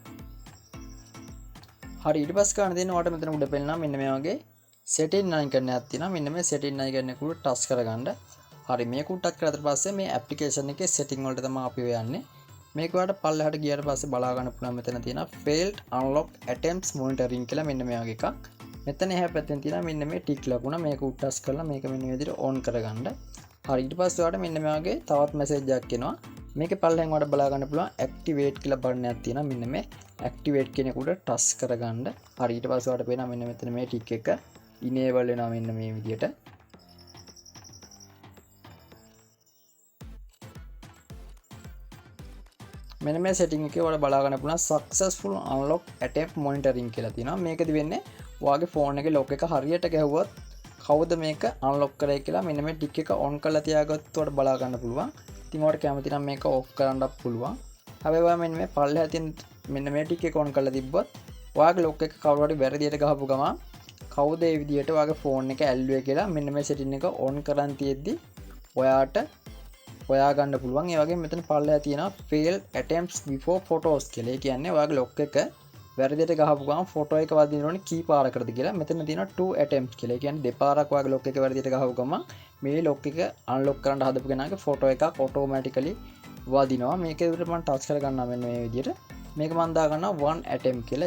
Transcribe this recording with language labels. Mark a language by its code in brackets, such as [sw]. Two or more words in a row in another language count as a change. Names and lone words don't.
[si] හරි ඊට පස්සේ ගන්න දෙන්න ඔයාලට මෙතන උඩ පෙන්නනවා මෙන්න මේ වගේ [en] setting icon [si] එකක් තියෙනවා. මෙන්න මේ [en] setting icon [si] එක උඩ touch කරගන්න. හරි මේක උඩ touch කරාට පස්සේ මේ application එකේ setting වලට තමයි අපි යන්නේ. මේක ඔයාලට පල්ලෙහාට ගියාට පස්සේ බලා ගන්න පුළුවන් මෙතන තියෙනවා [en] failed unlock attempts monitoring [si] කියලා මෙන්න මේ වගේ එකක්. මෙතන එහා පැත්තෙන් තියෙනවා මෙන්න මේ ටික් ලකුණ. මේක උඩ touch කරලා මේක මෙන්න මේ විදිහට on කරගන්න. හරි ඊට පස්සේ ඔයාලට මෙන්න මේ වගේ තවත් මැසේජ් එකක් එනවා. මේකේ පල්ලෙහෙන් ඔයාලට බලා ගන්න පුළුවන් activate කියලා බටන් එකක් තියෙනවා. මෙන්න මේ activate කියන එක උඩ touch කරගන්න. හරි ඊට පස්සේ ඔයාලට පේනවා මෙන්න මෙතන මේ ටික් එක enable වෙනවා මෙන්න මේ විදිහට. මෙන්න මේ setting එකේ ඔයාලා බලා ගන්න පුළුවන් [en] successful unlock attempt monitoring [si] කියලා තියෙනවා. මේකෙදි වෙන්නේ ඔයාගේ ෆෝන් එකේ lock එක හරියට ගැහුවොත් කවුද මේක unlock කරේ කියලා මෙන්න මේ ටික් එක on කරලා තියාගත්තොත් ඔයාලට බලා ගන්න පුළුවන්. ඉතින් ඔයාලට කැමති නම් මේක off කරන්නත් පුළුවන්. හැබැයි ඔයා මෙන්න මේ පල්ලෙහා තියෙන මෙන්න මේ ටික් එක on කරලා තිබ්බොත් ඔයාගේ lock එක කවුරු හරි වැරදියට ගහපු ගමන් කවුද ඒ විදියට ඔයාගේ ෆෝන් එක ඇල්ලුවේ කියලා මෙන්න මේ setting එක on කරන් තියෙද්දි ඔයාට හොයා ගන්න පුළුවන්. ඒ වගේම මෙතන පල්ලෙහා තියෙනවා [en] failed attempts before photos [si] කියලා. ඒ කියන්නේ ඔයාගේ lock එක වැරදියට ගහපු ගමන් ෆොටෝ එක වදින්න ඕනේ කී පාරකටද කියලා. මෙතන තියෙනවා 2 attempts කියලා. ඒ කියන්නේ දෙපාරක් ඔයාගේ lock එක වැරදියට ගහපු ගමන් මේ lock එක unlock කරන්න හදපු කෙනාගේ ෆොටෝ එකක් automatically වදිනවා. මේකේ විතර මම touch කරගන්නවා මෙන්න මේ විදියට. මේක මම දා ගන්නවා 1 attempt කියලා.